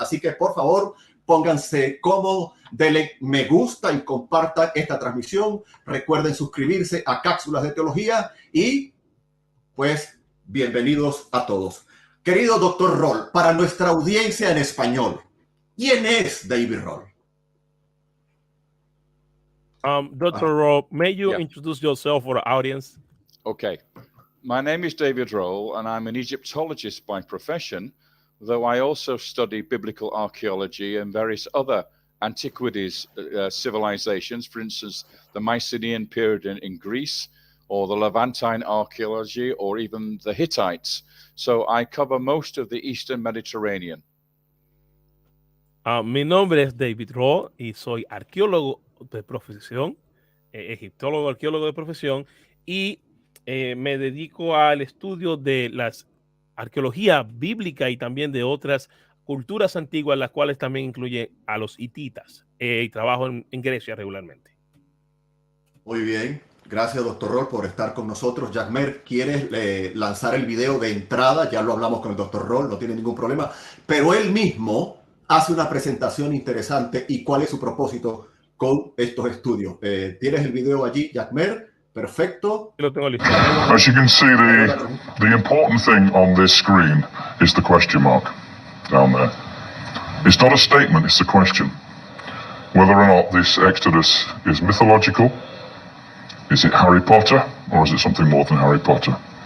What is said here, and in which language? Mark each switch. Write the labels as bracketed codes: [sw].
[es] Así que, por favor, pónganse cómodos, denle me gusta y compartan esta transmisión. Recuerden suscribirse a Cápsulas de Teología y, pues, bienvenidos a todos. Querido doctor Rohl, para nuestra audiencia en español, ¿quién es David Rohl? [en] Dr. Rohl, may you introduce yourself for the audience? Okay. My name is David Rohl, and I'm an Egyptologist by profession, though I also study biblical archaeology and various other antiquities civilizations, for instance, the Mycenaean period in Greece, or the Levantine archaeology, or even the Hittites. So I cover most of the Eastern Mediterranean. [es] Mi nombre es David Rohl y soy arqueólogo de profesión, egiptólogo, arqueólogo de profesión, y me dedico al estudio de las arqueología bíblica y también de otras culturas antiguas, las cuales también incluye a los hititas. Y trabajo en Grecia regularmente. Muy bien. Gracias, doctor Rohl, por estar con nosotros. Jackmer, ¿quieres lanzar el video de entrada? Ya lo hablamos con el doctor Rohl, no tiene ningún problema. Pero él mismo hace una presentación interesante. ¿Y cuál es su propósito con estos estudios? ¿Tienes el video allí, Jackmer? Perfecto. [en] As you can see, the important thing on this screen is the question mark down there. It's not a statement, it's a question. Whether or not this Exodus is mythological, is it Harry Potter, or is it something more than Harry Potter?